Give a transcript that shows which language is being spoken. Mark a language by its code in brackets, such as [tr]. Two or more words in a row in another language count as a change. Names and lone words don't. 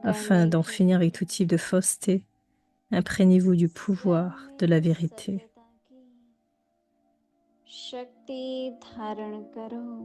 [fr] Afin [hi] करने [fr] d'en [hi] के [fr] finir avec tout type de fausseté, imprégnez-vous du pouvoir de la vérité. [hi] सत्यता की शक्ति धारण करो